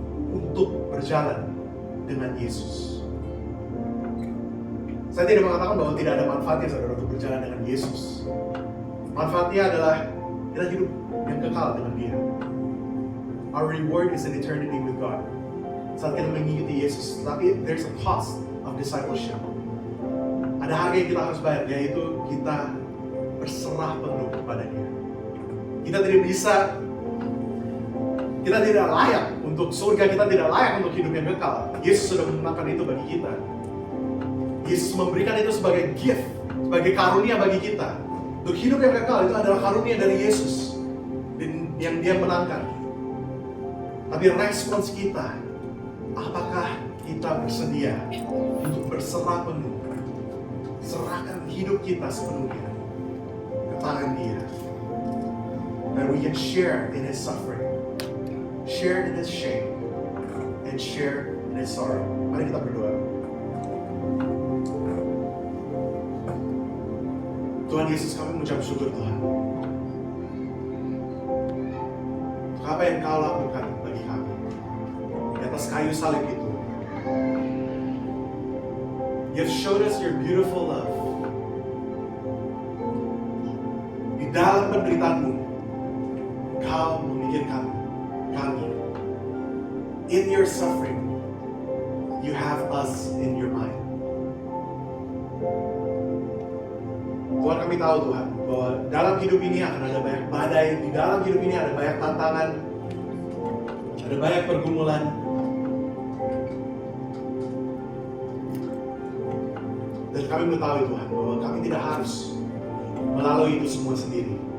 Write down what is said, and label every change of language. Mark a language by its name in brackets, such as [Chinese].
[Indonesian] Untuk berjalan dengan Yesus? Saya tidak mengatakan bahwa tidak ada manfaatnya saudara untuk berjalan dengan Yesus. Manfaatnya adalah kita hidup yang kekal dengan Dia. [English] Our reward is an eternity with God. [Indonesian] Saat kita mengikuti Yesus, tapi [English] there's a cost of discipleship. [Indonesian] Ada harga yang kita harus bayar, yaitu kita berserah penuh kepada-Nya. Kita tidak layak untuk surga, kita tidak layak untuk hidup yang kekal. Yesus sudah mengenalkan itu bagi kita. Yesus memberikan itu sebagai gift, sebagai karunia bagi kita. Untuk hidup yang kekal itu adalah karunia dari Yesus. Dan yang dia menangkan. Tapi respons kita, apakah kita bersedia untuk berserah penuh, serahkan hidup kita sepenuhnya ke tangan dia, [English] that we can share in his suffering, share in his shame, and share in his sorrow. [Indonesian] Mari kita berdoa. Tuhan Yesus, kami mengucap syukur Tuhan. Apa yang Kau lakukan bagi kami di atas kayu salib itu. [English] You've showed us your beautiful love. [Indonesian] Di dalam penderitaan-Mu, Kau memikirkan kami. [English] In your suffering, you have us in your mind. [Indonesian] Tuhan, kami tahu Tuhan bahwa dalam hidup ini akan ada banyak badai, di dalam hidup ini ada banyak tantangan, ada banyak pergumulan. Dan kami mengetahui Tuhan bahwa kami tidak harus melalui itu semua sendiri.